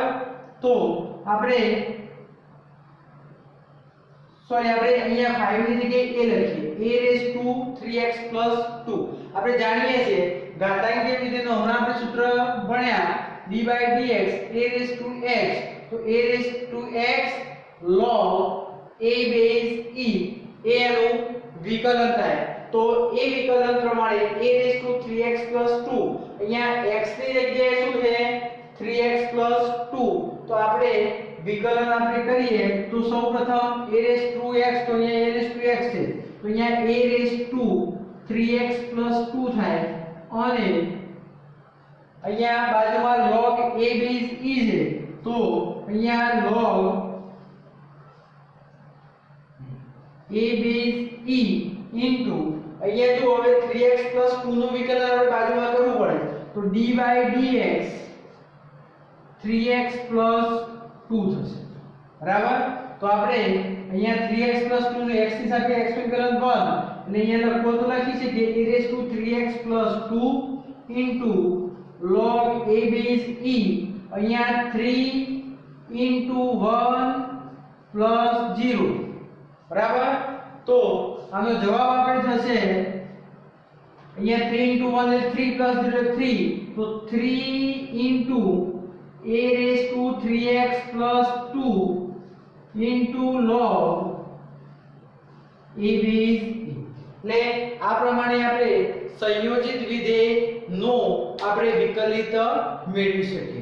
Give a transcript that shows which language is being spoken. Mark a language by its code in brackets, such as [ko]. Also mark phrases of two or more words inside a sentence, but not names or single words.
[gu] તો આપણે અહીંયા 5 ની જગ્યાએ a લખીએ, a 3x 2. આપણે જાણીએ છીએ ઘાતાંકીય વિધેયનો હમણાં આપણે સૂત્ર ભણ્યા d/dx a⁻x, તો a⁻x [en] log a base e [gu] એ એનું વિકલન થાય. તો એ વિકલન પ્રમાણે a⁻3x 2 અહીંયા x ની જગ્યાએ શું છે 3x 2. તો આપણે વિકલન આપણે કરીએ તો સૌપ્રથમ a⁻x, તો અહીંયા a⁻x છે, તો અહીંયા a⁻3x 2 થાય અને અહીંયા બાજુમાં [en] log a base e [gu] છે, તો અહીંયા log [en] a base e into [gu] અહીંયા જો હવે 3x 2 નું વિકલન આપણે બાજુમાં કરવું પડે તો d/dx 3x 2 થશે, બરાબર. તો આપણે અહીંયા 3x 2 નું x ની સાથે x વિકલન 1 અને અહીંયા લખો તો લખી શકીએ a⁻3x 2 [en] into log a base e [gu] અહીંયા [en] 3 into 1 plus 0, [gu] બરાબર. તો આનો જવાબ આપણે થશે અહીંયા [en] 3 into 1 [gu] એટલે 3 [en] plus 0 3, [gu] તો [en] 3 into a⁻3x 2 into log a base e. [gu] એટલે આ પ્રમાણે આપણે સંયોજિત વિધેય નો આપણે વિકલિત મેળવી શકીએ.